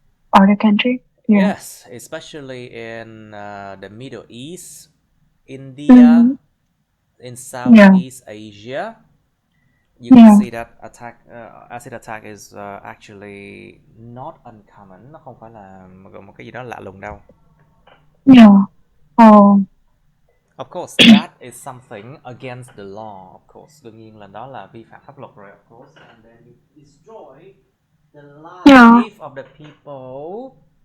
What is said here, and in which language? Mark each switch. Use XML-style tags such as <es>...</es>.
<en>Other country? Yeah. Yes, especially in the Middle East, India, in Southeast Asia, you can Yeah. see that acid attack is actually not uncommon.</en> <vi>Nó không phải là một cái gì đó lạ lùng đâu.</vi> <en>Yeah. Oh. Of course, that is something against the law, of course.</en> <vi>Đương nhiên là đó là vi phạm pháp luật rồi,</vi> <en>of course. And then you destroy the life of the people.</en>